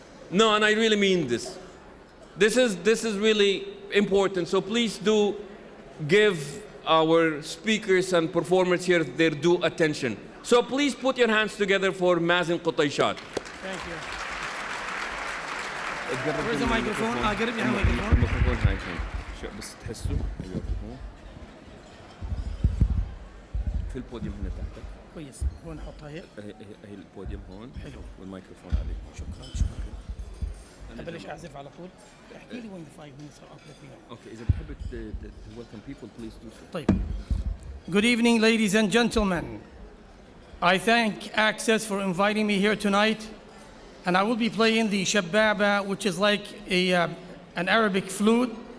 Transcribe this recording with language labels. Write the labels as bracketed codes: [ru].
[en] No, and I really mean this. This is really important. So please do give our speakers and performers here their due attention. So please put your hands together for Mazen Qutayshat. Thank you. Where's the microphone? I'll get it behind the microphone. [ar] الميكروفون هاي شو بس تحسوا ايوه هون في البوديوم هنا تحتك. كويس. هون نحطها هيك. هي البوديوم هون. حلو. والميكروفون عليه. شكرا. أبلش أعزف على طول. احكي لي وين [en] 5 minutes are up [ar] فيها. [en] Okay, [ar] إذا بتحب [en] to welcome people, please do so. [ar] طيب. [en] Good evening, ladies and gentlemen. I thank Access for inviting me here tonight, and I will be playing the shababa, which is like an Arabic flute.